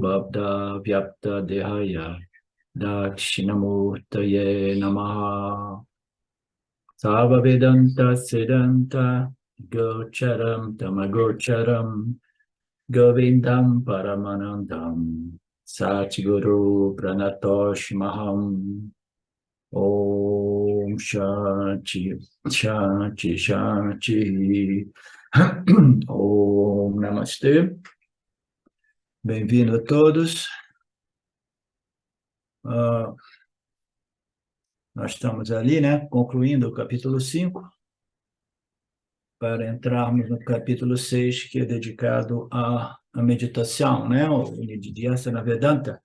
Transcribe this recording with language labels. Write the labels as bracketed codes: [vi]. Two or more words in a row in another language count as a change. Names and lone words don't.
[sa] बब्द व्याप्त देहाय दक्षिणामूर्तये नमः सव वेदान्त सिद्धान्त गोचरम् तमगोचरम् गोविन्दम् परमानन्दम् सद्गुरु प्रणतोस्म् अहम् ओम् शान्तिः शान्तिः शान्तिः ओम् नमस्ते. [pt] Bem-vindo a todos. Nós estamos ali, né, concluindo o capítulo 5, para entrarmos no capítulo 6, que é dedicado à meditação, né, o [sa] निदिध्यासन वेदान्त.